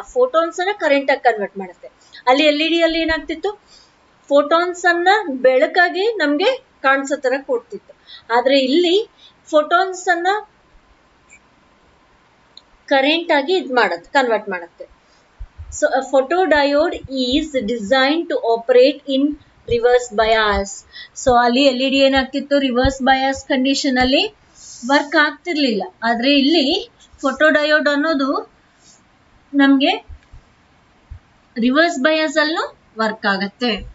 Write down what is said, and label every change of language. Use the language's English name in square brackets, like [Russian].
[Kannada] ಆ ಫೋಟಾನ್ಸ್ ಅನ್ನ ಕರೆಂಟ್ ಆಗಿ ಕನ್ವರ್ಟ್ ಮಾಡುತ್ತೆ. ಅಲ್ಲಿ LED ಅಲ್ಲಿ ಏನಾಗ್ತಿತ್ತು, ಫೋಟಾನ್ಸ್ ಅನ್ನ ಬೆಳಕಾಗಿ ನಮ್ಗೆ ಕಾಣಿಸೋ ತರ ಕೊಡ್ತಿತ್ತು. ಆದ್ರೆ ಇಲ್ಲಿ ಫೋಟಾನ್ಸ್ ಅನ್ನ ಕರೆಂಟ್ ಆಗಿ ಕನ್ವರ್ಟ್ ಮಾಡುತ್ತೆ. [English] So a photodiode is designed to operate in reverse bias. [Kannada] So ಅಲ್ಲಿ LED ಏನಾಗ್ತಿತ್ತು, ರಿವರ್ಸ್ ಬಯಾಸ್ ಕಂಡೀಷನ್ ಅಲ್ಲಿ ವರ್ಕ್ ಆಗ್ತಿರ್ಲಿಲ್ಲ. ಆದ್ರೆ ಇಲ್ಲಿ ಫೋಟೋಡಯೋಡ್ ಅನ್ನೋದು ನಮ್ಗೆ ರಿವರ್ಸ್ ಬಯಾಸ್ ಅಲ್ಲೂ ವರ್ಕ್ ಆಗತ್ತೆ.